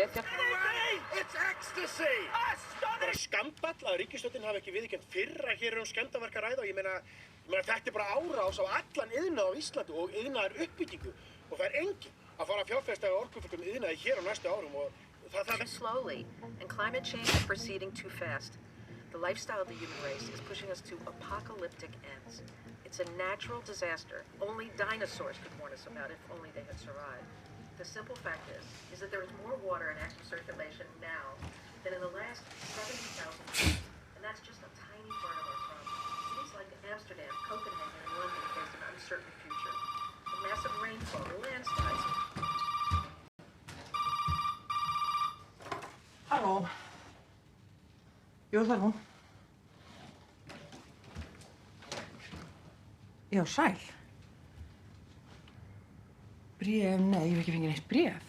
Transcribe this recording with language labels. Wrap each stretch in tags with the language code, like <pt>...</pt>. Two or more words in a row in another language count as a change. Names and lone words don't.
<en>It's ecstasy!</en> <is>Bara skandall að ríkisstjórnin hafi ekki viðurkennt fyrr að hér skemmdarverk að ræða og ég meina þetta bara árás á allan iðnað á Íslandi og iðnaðar uppbyggingu og það enginn að fara að fjárfesta á orkufrekum iðnaði hér á næstu árum og það</is> <en>slowly, and climate change is proceeding too fast. The lifestyle of the human race is pushing us to apocalyptic ends. It's a natural disaster. Only dinosaurs could warn us about it if only they had survived. The simple fact is that there is more water in active circulation now than in the last 70,000 years, and that's just a tiny part of our problem. Cities like Amsterdam, Copenhagen, and London face an uncertain future. The massive rainfall, the landslides.</en> <is>Halló. Jú, það hún. Já, sæl. Bréf, nei, ég hef ekki fengið neitt bréf.</is>